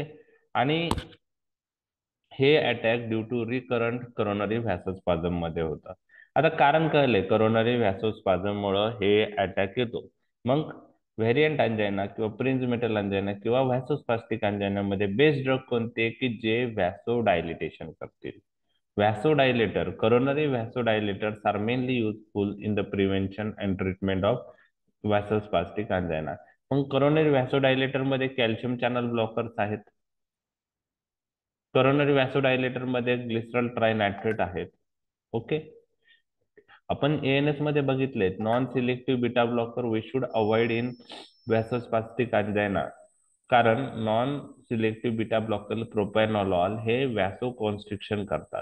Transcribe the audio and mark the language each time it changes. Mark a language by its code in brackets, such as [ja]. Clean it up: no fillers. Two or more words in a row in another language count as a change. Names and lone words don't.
[mr] आणि हे [en] attack due to recurrent coronary vasospasm [mr] मध्ये होतात. आता कारण कळले, [en] coronary vasospasm [mr] मुळे हे अटॅक येतो. मग [en] variant angina [mr] किंवा [en] Prince Metal angina [mr] किंवा [en] vasospastic angina [mr] मध्ये [en] best drug [mr] कोणते की जे [en] vaso dilatation [mr] करतील? व्हॅसोडायलेटर, [en] coronary vasodilators are mainly useful in the prevention and treatment of vasospastic angina. [mr] मग [en] coronary vasodilator [mr] मध्ये [en] calcium channel blockers [mr] आहेत. [en] coronary vasodilator [mr] मध्ये [en] glycerol trinitrate [mr] आहेत. ओके. आपण ANS मध्ये बघितले [en] non selective beta blocker we should avoid in vasospastic angina, [mr] कारण [en] non selective beta blocker propranolol [mr] हे [en] vaso constriction [mr] करतात.